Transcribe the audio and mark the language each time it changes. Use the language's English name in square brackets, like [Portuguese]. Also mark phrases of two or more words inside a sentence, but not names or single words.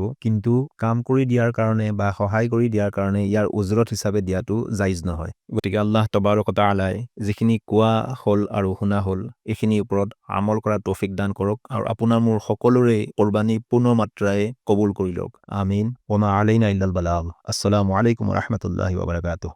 [Assamese] কিন্তু কাম কৰি দিয়াৰ কাৰণে বা সহায় কৰি দিয়াৰ কাৰণে ইয়াৰ উজৰত হিচাপে দিয়াটো জাইজ নহয়। গতিকে [Arabic] الله تبارك و تعالى [Assamese] যিখিনি কোৱা হ'ল আৰু শুনা হ'ল এইখিনিৰ ওপৰত আমল কৰা তৌফিক দান কৰক, আৰু আপোনাৰ মোৰ সকলোৰে কোৰবানী পূৰ্ণ মাত্ৰায় কবুল কৰি লওক। [Arabic] آمين. و ما علينا إلا البلاغ. السلام عليكم و رحمة الله و بركاته.